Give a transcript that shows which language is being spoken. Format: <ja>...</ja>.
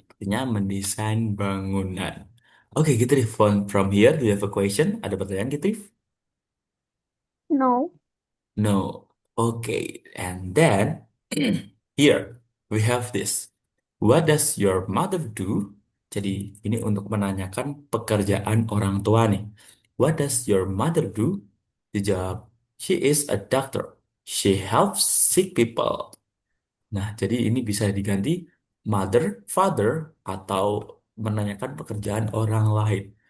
<id>Artinya mendesain bangunan. Oke, gitu Rif.</id> <en>From here, do you have a question?</en> <id>Ada pertanyaan gitu, Rif?</id> <en>No. No. Okay, and then here we have this. What does your mother do?</en> <id>Jadi ini untuk menanyakan pekerjaan orang tua nih.</id> <en>What does your mother do? Dijawab, she is a doctor. She helps sick people.</en> <id>Nah, jadi ini bisa diganti mother, father, atau menanyakan pekerjaan orang lain.</id>